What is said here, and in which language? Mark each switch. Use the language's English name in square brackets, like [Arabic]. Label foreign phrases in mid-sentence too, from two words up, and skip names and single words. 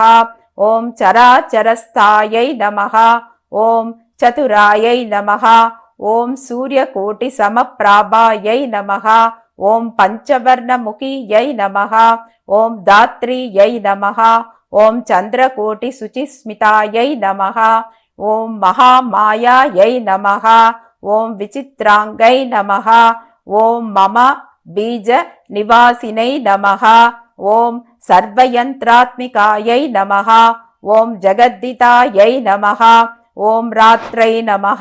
[Sanskrit] ओम चराचरस्थायै नमः. ओम चतुरायै नमः. ओम सूर्यकोटिसमप्राभायै नमः. ओम पंचवर्णमुखियै नमः. ओम धात्र्यै नमः. ओम चंद्रकोटि शुचिस्मितायै नमः. ఓం మహామాయాయై నమః. ఓం విచిత్రాంగై నమః. ఓం మమ బీజ నివాసినై నమః. ఓం సర్వయంత్రాత్మికాయై నమః. ఓం జగద్దితాయై నమః. ఓం రాత్రై నమః.